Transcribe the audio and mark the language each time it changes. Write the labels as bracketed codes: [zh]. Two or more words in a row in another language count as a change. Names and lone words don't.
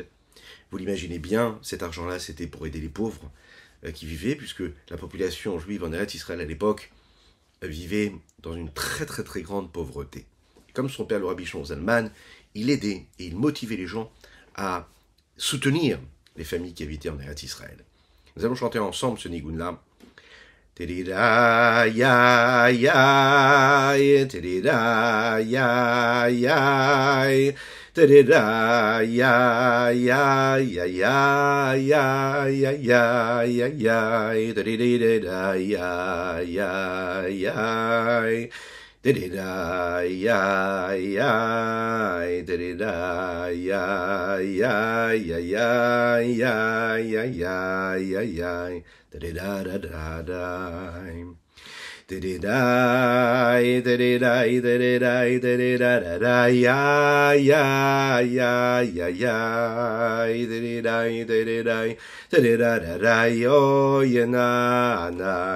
[fr] Vous l'imaginez bien, cet argent-là, c'était pour aider les pauvres qui vivaient, puisque la population juive en Eretz Israël à l'époque vivait dans une très très très grande pauvreté. Et comme son père, le Rabbi Shnon Zalman, il aidait et il motivait les gens à soutenir les familles qui habitaient en Eretz Israël. Nous allons chanter ensemble ce nigun-là. Tedida ya ya, tedida ya ya, tedida ya ya ya ya ya ya ya ya ya, tedida ya ya ya. Da-da-da, ya, ya, da-da-da, ya, ya, ya, ya, ya, ya, ya, ya, ya, da-da-da-da-da-da. Da-da-da, da-da-da, da-da-da, da-da-da-da-da, ya, ya, ya, ya, ya, da-da-da, da-da-da, da-da-da-da-da, yo, ya, na, na.